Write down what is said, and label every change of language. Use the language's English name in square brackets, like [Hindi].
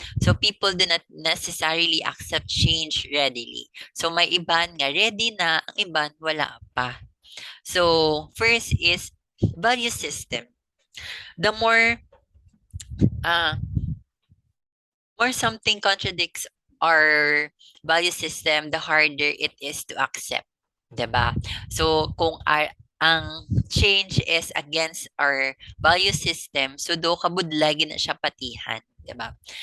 [English] So people do not necessarily accept change readily. [Hiligaynon] So may iban nga ready na, ang iban wala pa. [English] So first is value system. The more something contradicts our value system, the harder it is to accept. Diba? [Hiligaynon] So, kung ang [English] change is against our value system, [Hiligaynon] so do kabudlay na siya patihan. Diba?